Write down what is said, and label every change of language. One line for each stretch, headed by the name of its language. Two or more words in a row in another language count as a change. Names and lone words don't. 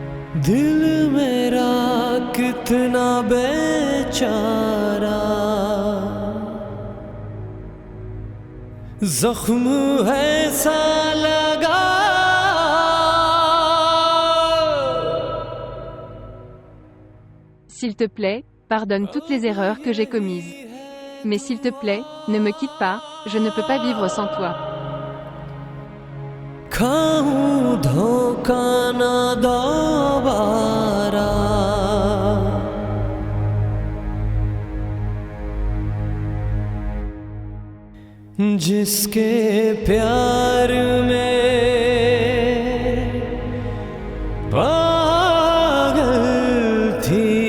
Hindi: दिल मेरा कितना बेचारा जख्म है सा लगा
French: S'il te plaît, pardonne toutes les erreurs que j'ai commises. Mais s'il te plaît, ne me quitte pas, je ne peux pas vivre sans toi.
Hindi: खाऊं धोखा ना दोबारा जिसके प्यार में पागल थी